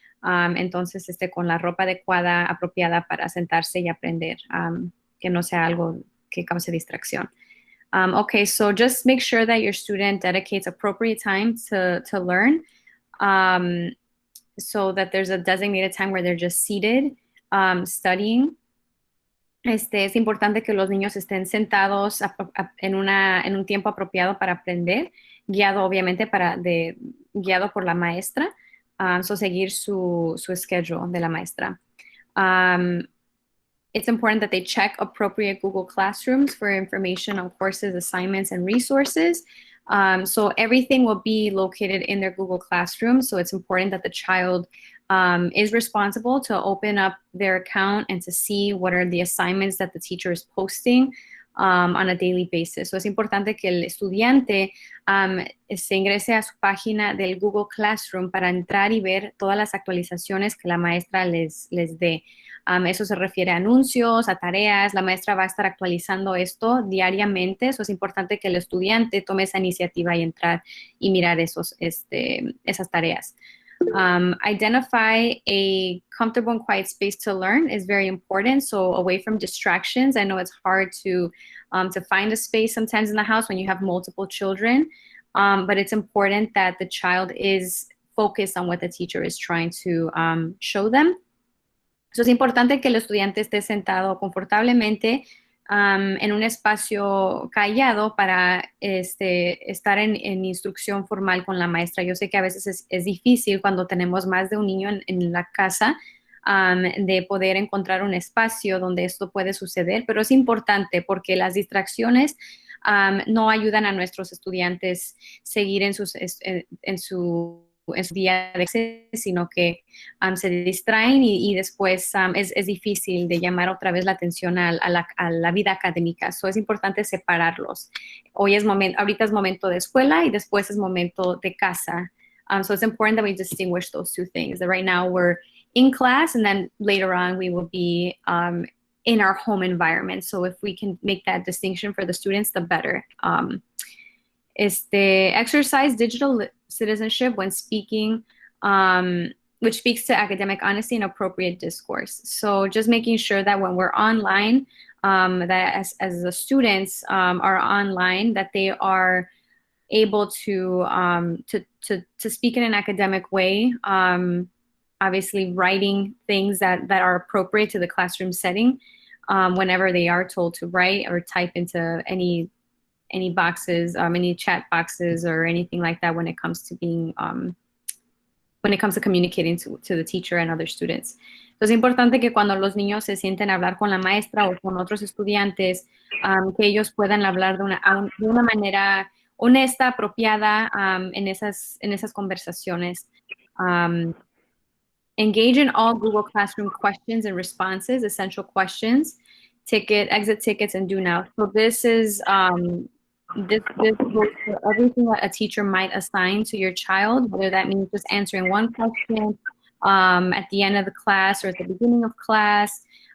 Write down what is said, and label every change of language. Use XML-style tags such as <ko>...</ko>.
<es>Entonces, con la ropa adecuada, apropiada para sentarse y aprender, que no sea algo que cause distracción.</es> <en>Okay, so just make sure that your student dedicates appropriate time to learn, so that there's a designated time where they're just seated, studying.</en> <es>Es importante que los niños estén sentados en un tiempo apropiado para aprender, guiado obviamente guiado por la maestra, so seguir su schedule de la maestra.</es> <en>It's important that they check appropriate Google Classrooms for information on courses, assignments, and resources. So everything will be located in their Google Classroom. So it's important that the child is responsible to open up their account and to see what are the assignments that the teacher is posting on a daily basis.</en> <es>So es importante que el estudiante se ingrese a su página del Google Classroom para entrar y ver todas las actualizaciones que la maestra les dé. Eso se refiere a anuncios, a tareas. La maestra va a estar actualizando esto diariamente. Eso es importante que el estudiante tome esa iniciativa y entrar y mirar esas tareas.</es> <en>Identify a comfortable and quiet space to learn is very important. So away from distractions. I know it's hard to find a space sometimes in the house when you have multiple children, but it's important that the child is focused on what the teacher is trying to show them.</en> <es>So es importante que el estudiante esté sentado confortablemente en un espacio callado para estar en instrucción formal con la maestra. Yo sé que a veces es difícil cuando tenemos más de un niño en la casa de poder encontrar un espacio donde esto puede suceder, pero es importante porque las distracciones no ayudan a nuestros estudiantes seguir en su día de clase, sino que se distraen y después es difícil de llamar otra vez la atención a la vida académica. So es importante separarlos. Ahorita es momento de escuela y después es momento de casa.</es> <en>So it's important that we distinguish those two things. That right now we're in class and then later on we will be in our home environment. So if we can make that distinction for the students, the better. Exercise digital citizenship when speaking, which speaks to academic honesty and appropriate discourse. So just making sure that when we're online, that as the students are online, that they are able to speak in an academic way, obviously writing things that are appropriate to the classroom setting whenever they are told to write or type into any boxes, any chat boxes or anything like that when it comes to being, when it comes to communicating to the teacher and other students.</en> <es>Entonces es importante que cuando los niños se sienten a hablar con la maestra o con otros estudiantes, que ellos puedan hablar de una manera honesta, apropiada en esas conversaciones.</es> <en>Engage in all Google Classroom questions and responses, essential questions, exit tickets, and do now. So this is this goes for everything that a teacher might assign to your child, whether that means just answering one question at the end of the class or at the beginning of class.</en>